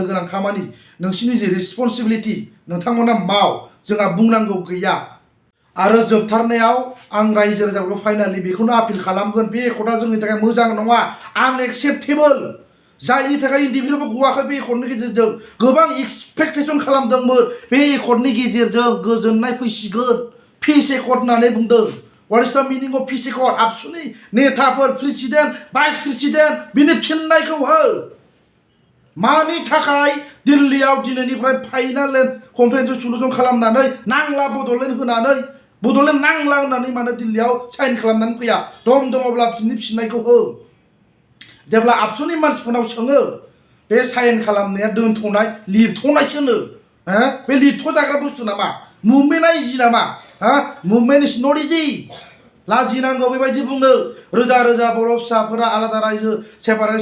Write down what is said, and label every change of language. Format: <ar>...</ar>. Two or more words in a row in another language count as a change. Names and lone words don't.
<brx>गोनां खामानि नोंसिनि जि रेसपन्सिबिलिटि नोंथांमोना माव जोंहा बुंनांगौ गैया आरो जोबथारनायाव आं रायजो राजाफोरखौ फाइनालि बेखौनो आपिल खालामगोन बे एकर्डआ जोंनि थाखाय मोजां नङा आनएक्सेप्टेबल जायनि थाखाय इन्डिभिजुवेलबो गवाखै बे एकर्डनि गेजेरजों गोबां एक्सपेक्टेसन खालामदोंमोन बे एकर्डनि गेजेरजों गोजोननाय फैसिगोन</brx> <en>peace accord</en> <brx>होननानै बुंदों</brx> <en>What is the meaning of peace accord?</en> <brx>आबसुनि नेताफोर</brx> <en>president vice president</en> <brx>बिनि फिननायखौ हो मानि थाखाय दिल्लीयाव दिनैनिफ्राय</brx> <en>final conference solution</en> <brx>खालामनानै नांला बड'लेण्ड नांला होननानै मानो दिल्लीयाव साइन खालामनानै फैया दङब्ला बिनि फिननायखौ हो जेब्ला आबसुनि मानसिफोरनाव सोङो बे साइन खालामनाया दोनथ'नाय लिरथ'नायसो होनो बे लिरथ'जाग्रा बुस्थु नामा मुभमेन्टआ इजि नामा</brx> <en>movement is not easy</en> <brx>लाजिनांगौ बेबायदि बुंनो रोजा रोजा बर' फिसाफोरा आलादा रायजो सेपारेट</brx>